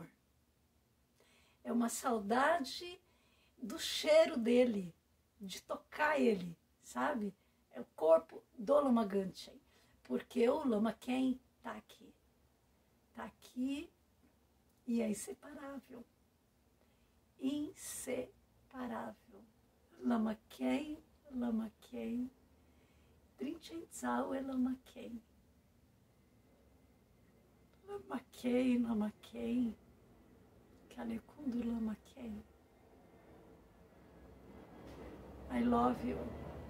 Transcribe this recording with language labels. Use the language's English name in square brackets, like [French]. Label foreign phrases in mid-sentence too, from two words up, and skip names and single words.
[Portuguese] É uma saudade do cheiro dele, de tocar ele, sabe? É o corpo do Lama Gante. Porque o Lama Khen está aqui. Está aqui e é inseparável. Inseparável. Lama Khen, Lama Khen. Trinchen Tsao é Lama Khen. Lama Khen, Lama Khen. Kalekundu Lama Khen. [English] I love you.